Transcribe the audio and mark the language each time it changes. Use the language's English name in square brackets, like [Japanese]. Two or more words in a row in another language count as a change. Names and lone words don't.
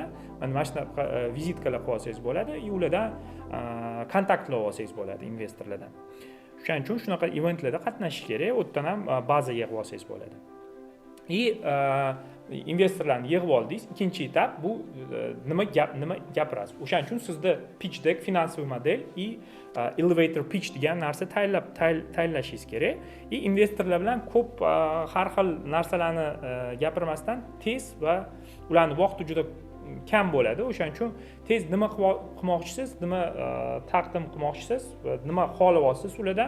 [Uzbek] Mana shunaqa vizitkalar qilib olsangiz bo'ladi, ulardan kontaktlar olsangiz bo'ladi investorlardan. Shuning uchun shunaqa eventlarda qatnashish kerak, u yerdan ham baza yig'ib olsangiz bo'ladi. Investorlarni yig'ib oldingiz. Ikkinchi etap bu nima gapirasiz. O'shaning uchun sizda [English] pitch deck, [Uzbek] finansiy model [English] elevator pitch [Uzbek] degan narsa tayyorlashingiz kerak. Investorlar bilan ko'p har xil narsalarni gapirmasdan tez va ularning vaqti juda kam bo'ladi. O'shaning uchun tez nima qilmoqchisiz, nima taqdim qilmoqchisiz, nima xohlab olasiz ulardan.